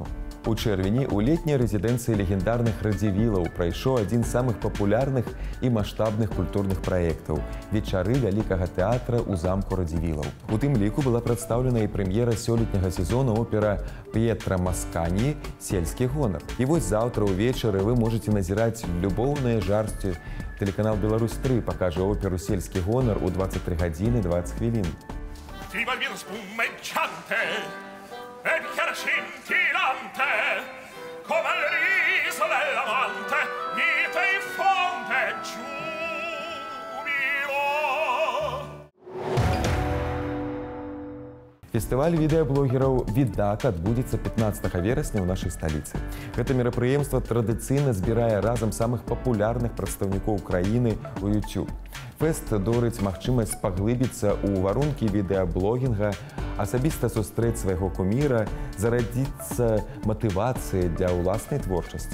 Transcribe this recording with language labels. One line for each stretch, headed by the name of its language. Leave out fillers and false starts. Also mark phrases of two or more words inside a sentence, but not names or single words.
Belarusian: У чэрвені ў летняй рэзідэнцыі легендарных радзівілаў прайшоў адзін з самых папулярных і маштабных культурных праектаў – вечары вялікага тэатра ў замку радзівілаў. У тым ліку была прадстаўлена і прэм'ера сёлетняга сезона опера П'етра Маскані «Сельскі гонар». І вось заўтра ўвечары вы можаце назіраць любоўнае жарсце. Тэлеканал «Беларусь-3» пакажа оперу «Сельскі гонар» у 23:20.
Italian: E bicchiere scintillante come il riso dell'amante mite in fonte giubilo.
Belarusian: Фестываль відэаблогераў «Відак» адбудзецца 15 верасня ў нашай сталіцы. Гэта мерапрыемства традыцыйна збірае разам самых папулярных прадстаўнікоў краіны ў YouTube. Фэст дорыць магчымасць паглыбіцца ў варункі відэаблогінга, асабіста сустрэць свайго куміра, зарадзіцца матывацыяй для ўласнай творчасці.